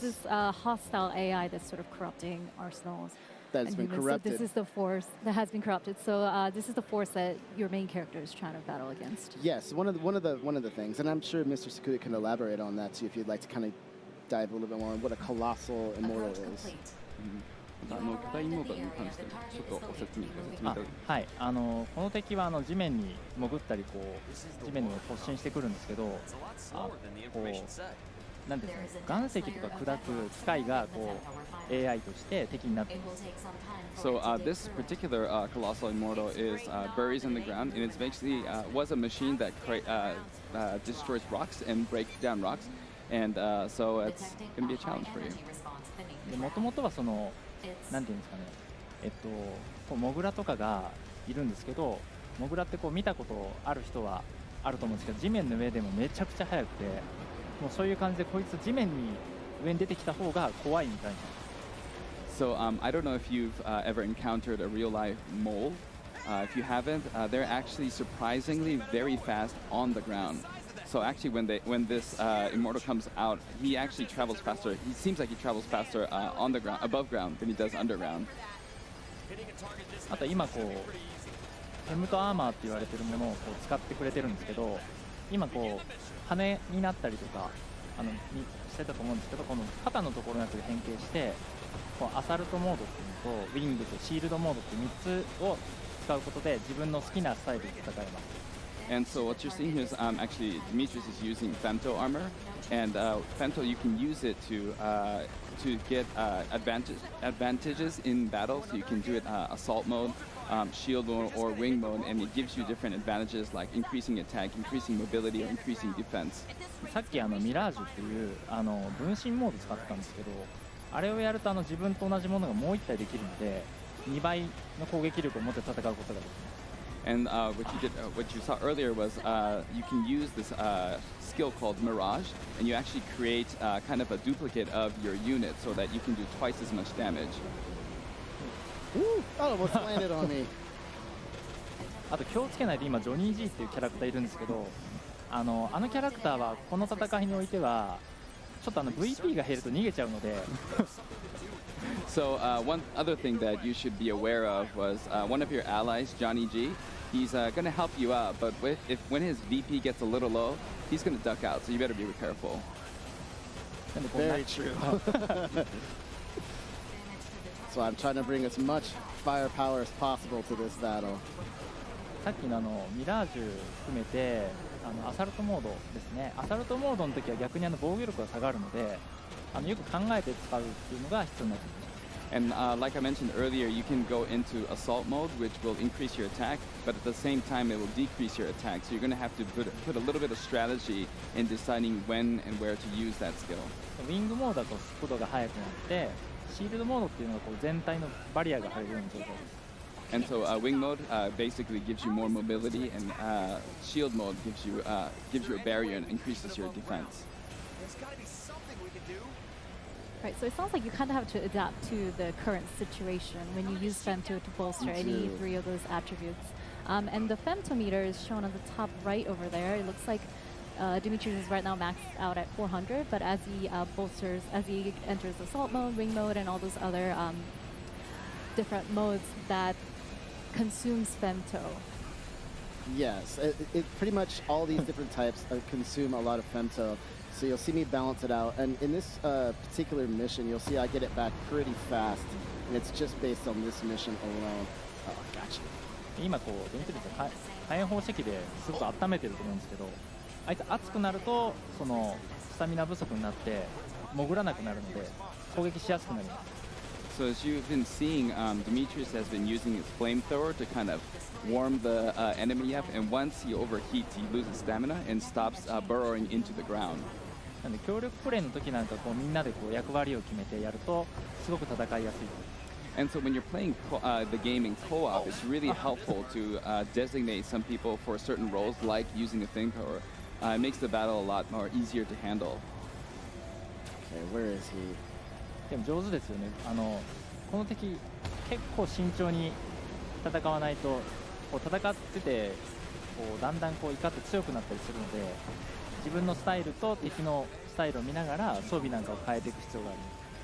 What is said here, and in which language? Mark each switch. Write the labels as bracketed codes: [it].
[en] this is a hostile AI that's sort of corrupting arsenals. That has and been humans. corrupted. So this is the force that has been corrupted. So this is the force that your main character is trying to battle against. Yes, one of the things, and I'm sure Mr. Sakuda can elaborate on that too if you'd like to kind of dive a little bit more on what a Colossal Immortal is. [ja] 巨大イモータルに関してちょっとご説明いただきはい、この敵は地面に潜ったりこう地面に突進してくるんですけど、こうなんていうんですかね、岩石とか砕く機械がこう AI として敵になっています。 [en] So this particular colossal immortal is buries in the ground, and it's basically was a machine that destroys rocks and breaks down rocks, and so it's going to be a challenge for you. [ja] でもともとはそのなんていうんですかね、こうモグラとかがいるんですけど、モグラってこう見たことある人はあると思うんですけど、地面の上でもめちゃくちゃ速くて、もうそういう感じでこいつ地面に上に出てきた方が怖いみたいな。 [en] So I don't know if you've ever encountered a real life mole. If you haven't, they're actually surprisingly very fast on the ground. So actually, when this immortal comes out, he actually travels faster. He seems like he travels faster on the ground, above ground, than he does underground. [ja] あと今こうヘムトアーマーって言われてるものをこう使ってくれてるんですけど、今こう羽になったりとかしてたと思うんですけど、この肩のところのやつが変形して、こうアサルトモードっていうのとウィングとシールドモードって3つを使うことで自分の好きなスタイルで戦えます。 [en] And so what you're seeing here is actually Demetrius is using femto armor, and femto you can use it to get advantages in battle. So you can do it assault mode, shield mode, or wing mode, and it gives you different advantages like increasing attack, increasing mobility, or increasing defense. [ja] さっきミラージュっていう分身モード使ってたんですけど、あれをやると自分と同じものがもう1体できるので、2倍の攻撃力を持って戦うことができます。 [en] And what you saw earlier was you can use this skill called Mirage, and you actually create kind of a duplicate of your unit so that you can do twice as much damage. Ooh, that almost landed on me. [ja] あと気をつけないと今ジョニー G っていうキャラクターいるんですけど、あのキャラクターはこの戦いにおいてはちょっとVP が減ると逃げちゃうので。 [en] So one other thing that you should be aware of was one of your allies, Johnny G. He's going to help you out, but when his VP gets a little low, he's going to duck out. So you better be careful. Very true. So I'm trying to bring as much firepower as possible to this battle. [ja] さっきのミラージュ含めてアサルトモードですね。アサルトモードの時は逆に防御力が下がるので、よく考えて使うっていうのが必要になってきます。 [en] And like I mentioned earlier, you can go into assault mode, which will increase your attack, but at the same time, it will decrease your attack. So you're going to have to put a little bit of strategy in deciding when and where to use that skill. [ja] ウィングモードだと速度が速くなって、シールドモードっていうのが全体のバリアが入るような状態です。 [en] And so wing mode basically gives you more mobility, and shield mode gives you a barrier and increases your defense. Right, so it sounds like you kind of have to adapt to the current situation when you use femto to bolster any three of those attributes. And the femtometer is shown on the top right over there. It looks like Demetrius is right now maxed out at 400, but as he as he enters assault mode, ring mode, and all those other different modes that consumes femto. Yes, it pretty much all these different types consume a lot of femto. So you'll see me balance it out. And in this particular mission, you'll see I get it back pretty fast. And it's just based on this mission alone. Oh, gotcha. [ja] 今こうデメトリウスは火炎放射器ですごく温めてると思うんですけど、あいつ熱くなるとそのスタミナ不足になって潜らなくなるので攻撃しやすくなります。 [en] So as you've been seeing, Demetrius has been using his flamethrower to kind of warm the enemy up, and once he overheats, he loses stamina and stops burrowing into the ground. [ja] なので協力プレイの時なんかこうみんなでこう役割を決めてやるとすごく戦いやすい。 [en] And so when you're playing the game in co-op, it's really helpful to designate some people for certain roles, like using a flamethrower. It makes the battle a lot more easier to handle. Okay, where is he? [ja] でも上手ですよね。この敵結構慎重に戦わないとこう戦っててこうだんだんこう怒って強くなったりするので自分のスタイルと敵のスタイルを見ながら装備なんかを変えていく必要があります。